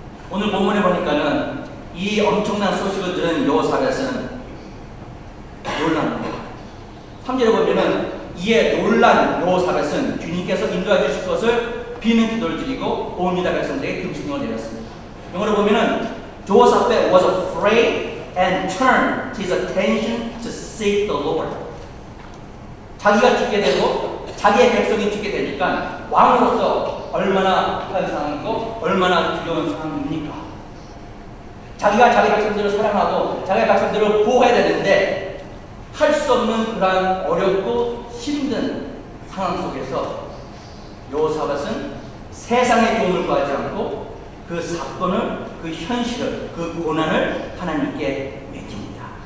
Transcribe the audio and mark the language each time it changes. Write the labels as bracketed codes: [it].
[ko] 오늘 본문에 보니까는 이 엄청난 소식을 들은 여호사밧은 놀랍니다. 3절에 보면은 이에 놀란 여호사밧은 주님께서 인도해 주실 것을 비는 기도를 드리고 온 유다 백성들에게 금식령을 내렸습니다. [en] 영어로 보면은 Jehoshaphat was afraid and turned his attention to seek the Lord. [ko] 자기가 죽게 되고 자기의 백성이 죽게 되니까 왕으로서 얼마나 급한 상황이고 얼마나 두려운 상황입니까? 자기가 자기 백성들을 사랑하고 자기 백성들을 보호해야 되는데 할 수 없는 그러한 어렵고 힘든 상황 속에서 여호사밧은 세상의 도움을 구하지 않고 그 사건을, 그 현실을, 그 고난을 하나님께 맡깁니다.